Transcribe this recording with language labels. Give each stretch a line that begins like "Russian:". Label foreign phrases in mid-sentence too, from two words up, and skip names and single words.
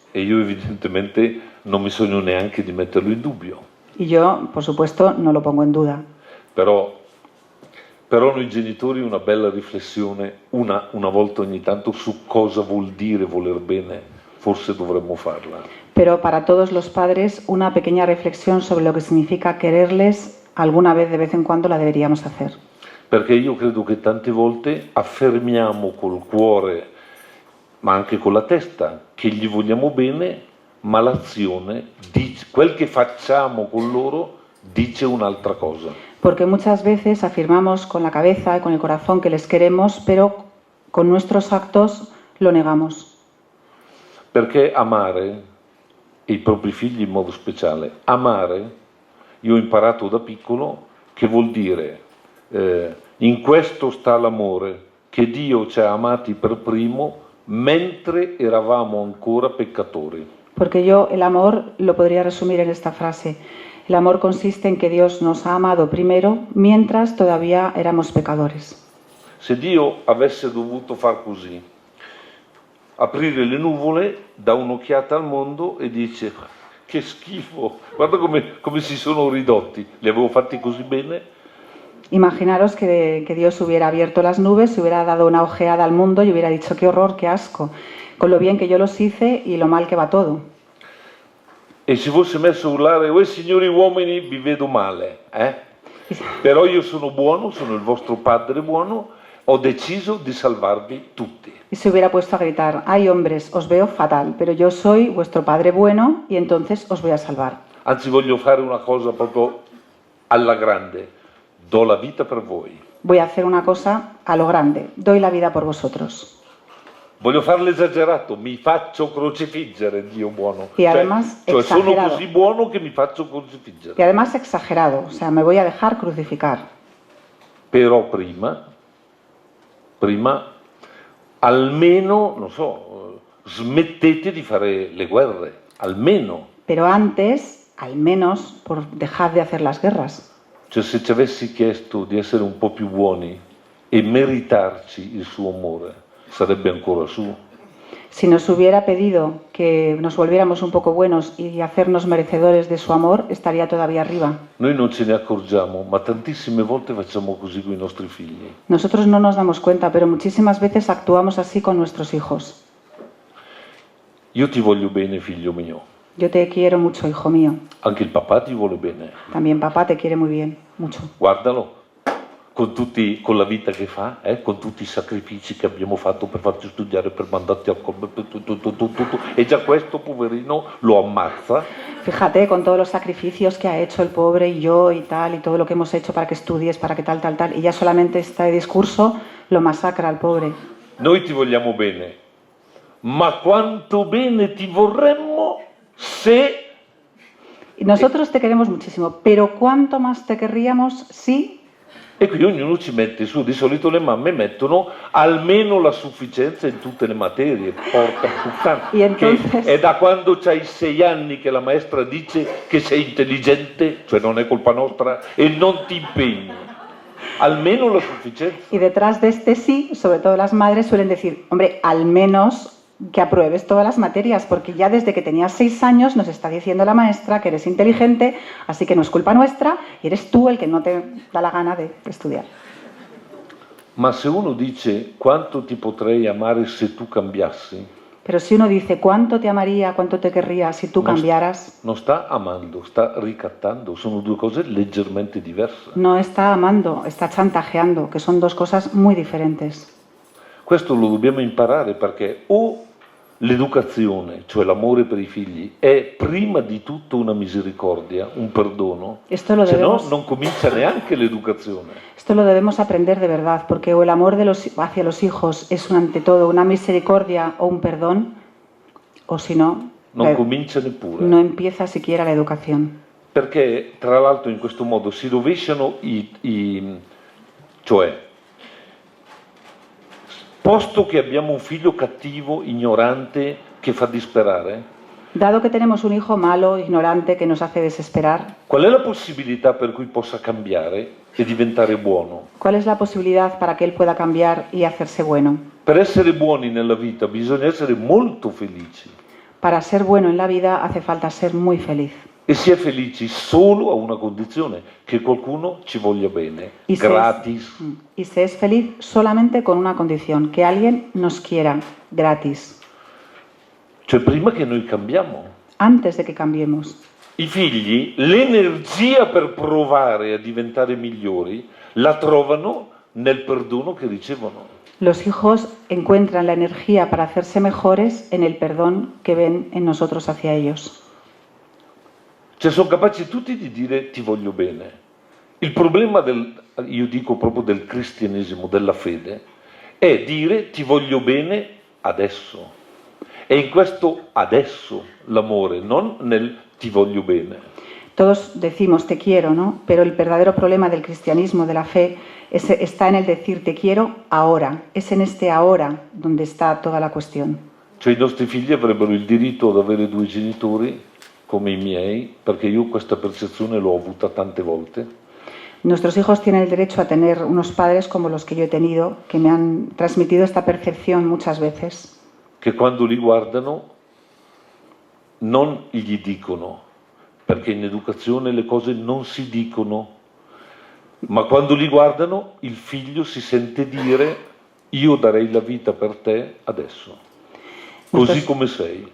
Italian: E io evidentemente non mi sogno neanche di metterlo in dubbio.
Spanish: Y yo, por supuesto, no lo pongo en duda.
Italian: Però Però noi genitori una bella riflessione, una volta ogni tanto, su cosa vuol dire voler bene, forse dovremmo farla.
Spanish: Pero para todos los padres, una pequeña reflexión sobre lo que significa quererles, alguna vez de vez en cuando la deberíamos hacer.
Italian: Perché io credo che tante volte affermiamo col cuore, ma anche con la testa, che gli vogliamo bene, ma l'azione, quel che facciamo con loro, dice un'altra cosa.
Spanish: Porque muchas veces afirmamos con la cabeza y con el corazón que les queremos, pero con nuestros actos lo negamos.
Italian: Perché amare, e i propri figli in modo speciale, amare, io ho imparato da piccolo che vuol dire in questo sta l'amore, che Dio ci ha amati per primo mentre eravamo ancora peccatori.
Spanish: Porque yo el amor lo podría resumir en esta frase. El amor consiste en que Dios nos ha amado primero mientras todavía éramos pecadores.
Italian: Se Dio avesse dovuto far così, aprire le nuvole, dà un'occhiata al mondo e dice che schifo, guarda come si sono ridotti, li avevo fatti così bene.
Spanish: Imaginaros que Dios hubiera abierto las nubes, hubiera dado una ojeada al mundo y hubiera dicho qué horror, qué asco, con lo bien que yo los hice y lo mal que va todo.
Italian: E si fosse messo a urlare, signori uomini, vi vedo male, Però io sono buono, sono il vostro padre buono, ho deciso di salvarvi tutti.
Spanish: Y se hubiera puesto a gritar, ay hombres, os veo fatal, pero yo soy vuestro padre bueno y entonces os voy a salvar.
Italian: Anzi, voglio fare una cosa proprio alla grande, do la vita per voi.
Spanish: Voy a hacer una cosa a lo grande, doy la vida por vosotros.
Italian: Voglio farlo esagerato, mi faccio crocifiggere, Dio buono.
Spanish: Y además,
Italian: cioè sono
Spanish: exagerado.
Italian: così buono che mi faccio crocifiggere.
Spanish: Y además exagerado, o sea, me voy a dejar crucificar.
Italian: Però prima almeno, non so, smettete di fare le guerre, almeno.
Spanish: Pero antes, al menos, dejad de hacer las guerras.
Italian: Cioè se ci avessi chiesto di essere un po' più buoni e meritarci il suo amore, sarebbe ancora su.
Spanish: Si nos hubiera pedido que nos volviéramos un poco buenos y hacernos merecedores de su amor, estaría todavía arriba.
Italian: Noi non ce ne accorgiamo, ma tantissime volte facciamo così con i nostri figli.
Spanish: Nosotros no nos damos cuenta, pero muchísimas veces actuamos así con nuestros hijos.
Italian: Io ti voglio bene, figlio mio.
Spanish: Yo te quiero mucho, hijo mío.
Italian: Anche il papà ti vuole bene.
Spanish: También papá te quiere muy bien, mucho.
Italian: Guardalo, con la vita che fa, con tutti i sacrifici che abbiamo fatto per farti studiare, per mandarti al tutto. E già questo poverino lo ammazza.
Spanish: Fíjate con todos los sacrificios que ha hecho el pobre y yo y tal, y todo lo que hemos hecho para que estudies, para que tal, y ya solamente este discurso lo masacra al pobre.
Italian: Noi ti vogliamo bene, ma quanto bene ti vorremmo se...
Spanish: Y nosotros te queremos muchísimo, pero ¿cuánto más te querríamos si...
Italian: E qui ognuno ci mette su, di solito le mamme mettono almeno la sufficienza in tutte le materie, porca puttana.
Spanish: Entonces...
Italian: Che è da quando c'hai 6 anni che la maestra dice che sei intelligente, cioè non è colpa nostra, e non ti impegni.
Spanish: Almeno la suficienza. Y detrás de este sí, sobre todo las madres suelen decir, hombre, al menos que apruebes todas las materias, porque ya desde que tenías 6 años nos está diciendo la maestra que eres inteligente, así que no es culpa nuestra y eres tú el que no te da la gana de estudiar.
Italian: Ma se uno dice quanto ti potrei amare se tu cambiassi,
Spanish: pero si uno dice cuánto te amaría, cuánto te querría si tú cambiaras,
Italian: non sta amando, sta ricattando, sono due cose leggermente diverse.
Spanish: No está amando, está chantajeando, que son dos cosas muy diferentes.
Italian: Questo lo dobbiamo imparare perché o l'educazione, cioè l'amore per i figli, è prima di tutto una misericordia, un perdono, se no non comincia neanche l'educazione.
Spanish: Esto lo debemos aprender de verdad, porque o el amor hacia los hijos es ante todo una misericordia o un perdón, o si no,
Italian: non comincia neppure.
Spanish: No empieza siquiera la educación.
Italian: Perché tra l'altro in questo modo si rovesciano cioè posto che abbiamo un figlio cattivo, ignorante, che fa disperare,
Spanish: dado que tenemos un hijo malo, ignorante, que nos hace desesperar,
Italian: qual è la possibilità per cui possa cambiare e diventare buono?
Spanish: ¿Cuál es la posibilidad para que él pueda cambiar y hacerse bueno?
Italian: Per essere buoni nella vita bisogna essere molto felici.
Spanish: Para ser bueno en la vida hace falta ser muy feliz.
Italian: E si è felici solo a una condizione, che qualcuno ci voglia bene, gratis.
Spanish: Y se es feliz solamente con una condición, que alguien nos quiera gratis,
Italian: Cioè prima che noi cambiamo.
Spanish: antes de que cambiemos.
Italian: I figli l'energia per provare a diventare migliori la trovano nel perdono che ricevono.
Spanish: Los hijos encuentran la energía para hacerse mejores en el perdón que ven en nosotros hacia ellos.
Italian: Cioè sono capaci tutti di dire ti voglio bene. Il problema io dico proprio del cristianesimo, della fede, è dire ti voglio bene adesso. E in questo adesso l'amore, non nel ti voglio bene.
Spanish: Todos decimos te quiero, ¿no? Pero el verdadero problema del cristianismo, de la fe, está en el decir te quiero ahora. Es en este ahora donde está toda la cuestión.
Italian: Cioè i nostri figli avrebbero il diritto ad avere due genitori come i miei, perché io questa percezione l'ho avuta tante volte.
Spanish: Nuestros hijos tienen el derecho a tener unos padres como los que yo he tenido, que me han transmitido esta percepción muchas veces.
Italian: Che quando li guardano non gli dicono, perché in educazione le cose non si dicono, ma quando li guardano il figlio si sente dire io darei la vita per te adesso, così come sei.